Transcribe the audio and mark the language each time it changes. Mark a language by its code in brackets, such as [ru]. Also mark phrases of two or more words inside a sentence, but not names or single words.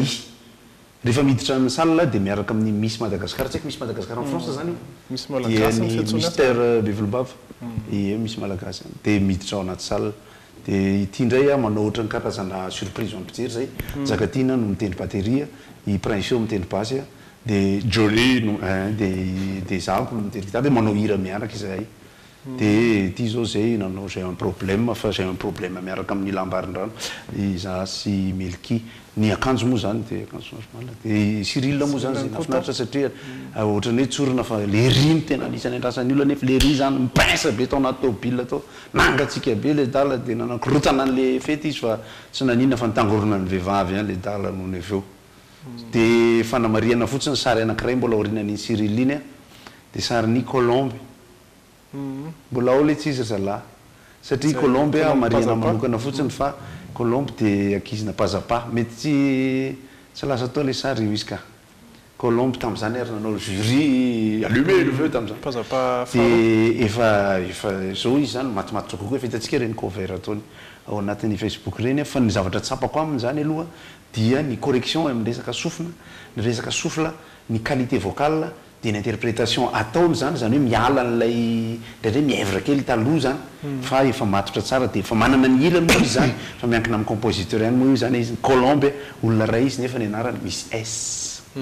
[mg] Rehefa miditra ny salle dia miaraka amin'ny Miss Madagascar, tsy haiko Miss Madagascar en France zany dia ny Mystère Bevelbava Miss Malagasy dia miditra ao anaty salle. Dia ity indray manao ohatran'ny karazana surprise ho an'ny mpijery zay. Njakatiana no mitendry bateria, i Prince mitendry basy dia Jolie dia Zako no mitendry gitara dia manao hira miaraka izay. Dia ity zao zay nanao [fr] j'ai un problème [mg] fa [fr] j'ai un problème [mg] miaraka amin'ny lambarin-drano iza sy Melky ny akanjo moa zany dia akanjo somary dia Cyril moa zany zay nafinaritra satria ohatran'ny hoe tsorina fa le riy tena anisany andrasan'ny olona nefa le riy zany mipinsa be tao anaty tômôbila tao nangatsika be le dala dia nanakorotana an'le fety izy fa tsy nanina fa nitangorona ny vehivavy le dala noho ny aveo. Dia fanamariana fotsiny sary anankiray mbola aorianan'ny Cyril iny dia sarin'ny Colombe. Mbola ao le tsy izy zalahy satria Colombe mariana manokana fotsiny fa Colombe dia ankizina Pazapa mety tsy lasa tao le sary io izy ka. Colombe tamin'izany ary nanao jury [fr] allumé le feu [mg] tamin'izany dia efa zao izy zany matimatotra kokoa efa hitantsika reny cover ataony ao anatin'ny Facebook reny fa ny zavatra tsapako aminy zany aloha dia ny correction amin'ny resaka sofina, ny resaka sofla, ny [fr] qualité vocale [mg] dia ny interprétation ataony zany hoe miala an'ilay hoe mièvre kely taloha zany fa efa matotra tsara dia efa manana ny ilany moa izy zany fa miankina amin'ny compositeur ihany moa io zany izy Colombe olona ray izy nefa ny anarany misy S.